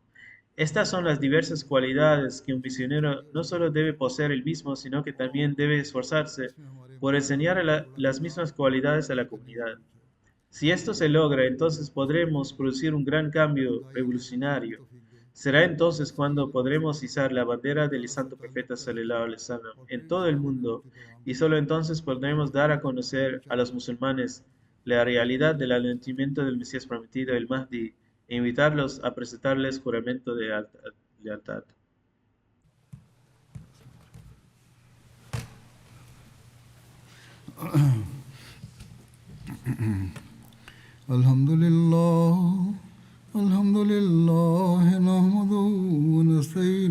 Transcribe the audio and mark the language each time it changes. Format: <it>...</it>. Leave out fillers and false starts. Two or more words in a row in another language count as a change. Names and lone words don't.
<es>Estas son las diversas cualidades que un misionero no solo debe poseer él mismo, sino que también debe esforzarse por enseñar las mismas cualidades a la comunidad. Si esto se logra, entonces podremos producir un gran cambio revolucionario. Será entonces cuando podremos izar la bandera del santo profeta</es> <ar>صلى الله عليه وسلم</ar> <es>en todo el mundo, y solo entonces podremos dar a conocer a los musulmanes la realidad del alentamiento del Mesías prometido, el Mahdi, e invitarlos a presentarles juramento de lealtad.</es> <ar>الحمد لله، الحمد لله، نحمده ونستعينه</ar>